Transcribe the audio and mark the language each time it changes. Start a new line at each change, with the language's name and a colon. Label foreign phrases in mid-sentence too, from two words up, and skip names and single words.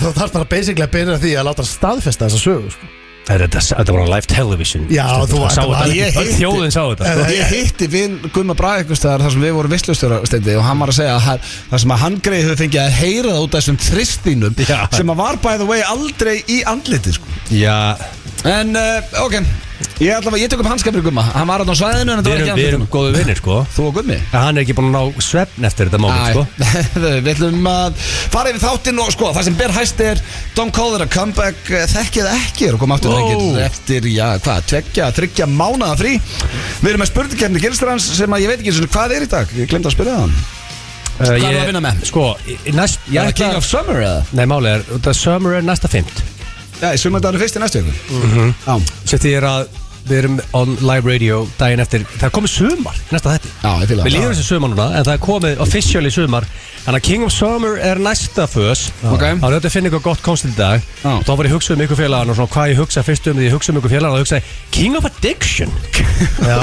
Icelandic: Þú þarf bara basically að byrja því að láta staðfesta þessa sögu, sko. Þetta var á
English: live television.
Icelandic: Já, þjóðin sá þetta. Ég hitti vinn Gumma Braga einhvers staðar þar sem við vorum veislustjóra Steindi og hann var að segja að það sem að hann greið hefur fengið að heyra það út af þessum þristinum sem að var
English: by the way
Icelandic: aldrei í andliti, sko. Já. En, ok, ég tek upp hanskapir Gumma. Hann var á svæðinu en þetta var ekki andlitinu. Við erum góðu vinnir, sko. Þú og Gummi. Hann er ekki búin að ná svefn eftir þetta moment, sko. Við ætlum að fara yfir þáttinn og sko, það sem ber hæst er Don't Call It a Comeback, þekkið ekki og koma aftur eftir, 2-3 mánaða frí. Við erum með spurningkeppni Gilstrans sem að ég veit ekki hvað er í dag. Ég glemdi að spyrja það. Hvað er það að vinna með? Sko, King of Summer eða? Nei, málið er, það Summer er næsta 5. Já, í sumardagur fyrst í næstu viku. Svo því er að við erum
English: on live radio
Icelandic: daginn eftir. Það er komið sumar næsta þetta. Já, ég fýla það. Við líðum þessi sumar núna, en það er komið officially sumar. Þannig að King of Summer er næsta fös. Ok. Þá er þetta að finna ykkur gott konstant í dag. Þá var ég að hugsa um ykkur félagann og svona hvað ég hugsa fyrst um því ég hugsa um ykkur félagann og hugsa King of Addiction. Já.